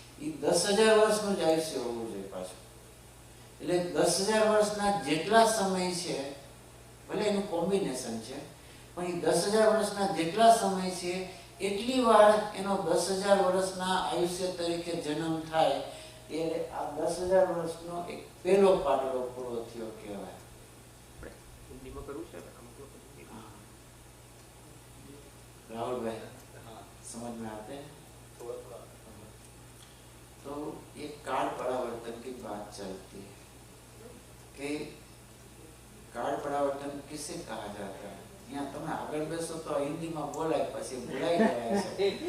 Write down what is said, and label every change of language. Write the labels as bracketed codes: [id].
[gu] એ 10,000 વર્ષનું જ આયુષ્ય હોવું જોઈએ પાછું. એટલે 10,000 વર્ષના જેટલા સમય છે, ભલે એનું કોમ્બિનેશન છે, પણ એ 10,000 વર્ષના જેટલા સમય છે એટલી વાર એનો 10,000 વર્ષના આયુષ્ય તરીકે જન્મ થાય એટલે આ 10,000 વર્ષનો એક પહેલો પાટડો પૂરો થયો કહેવાય. હિન્દીમાં કરવું છે ને અમુક લોકો? [hi] राहुल भाई, समझ में आते हैं? तो ये काल परावर्तन की बात चलती है कि काल परावर्तन किसे कहा जाता है. [gu] यहाँ તમે આગળ બેસો તો હિન્દીમાં બોલાય પછી ભૂલાઈ જાય છે.